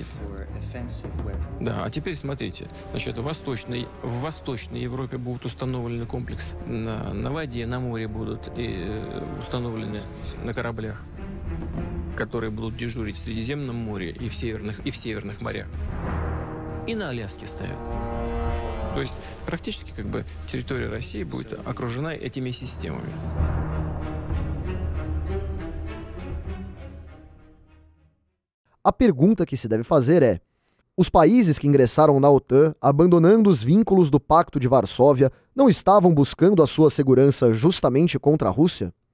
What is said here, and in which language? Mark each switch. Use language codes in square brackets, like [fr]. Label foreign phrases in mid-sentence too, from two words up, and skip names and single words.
[ru] Да, а теперь смотрите, значит, в Восточной Европе будут установлены комплексы, на воде, на море будут установлены на кораблях, которые будут дежурить в Средиземном море и в северных морях. И на Аляске стоят. То есть практически территория России будет окружена этими системами. [pt] A pergunta que se deve fazer é: os países que ingressaram na OTAN, abandonando os vínculos do Pacto de Varsóvia, não estavam buscando a sua segurança justamente contra a Rússia?